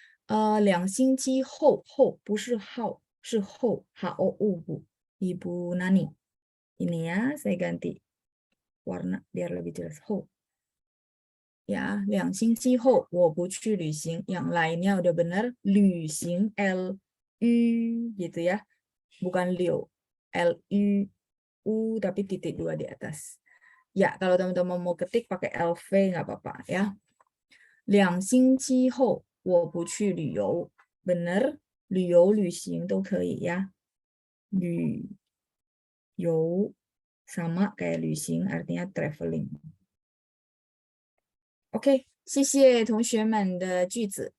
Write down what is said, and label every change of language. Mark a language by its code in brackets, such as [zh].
[zh] 2星期后 不是后 是后 HOU Bu. [id] Ibu Nani. Ini ya saya ganti warna biar lebih jelas 后. Ya, [zh] 2星期后我不去旅行. [id] Yang lainnya udah benar. 旅行 L-U gitu ya. Bukan liu. L-U-U tapi titik 2 di atas. Ya, kalau teman-teman mau ketik pakai LV nggak apa-apa ya. [zh] 2星期后我不去旅游. [id] Benar. [zh] 旅游旅行都可以 [id] ya. 旅游 sama kayak 旅行 artinya traveling. Oke, [zh] 谢谢同学们的句子.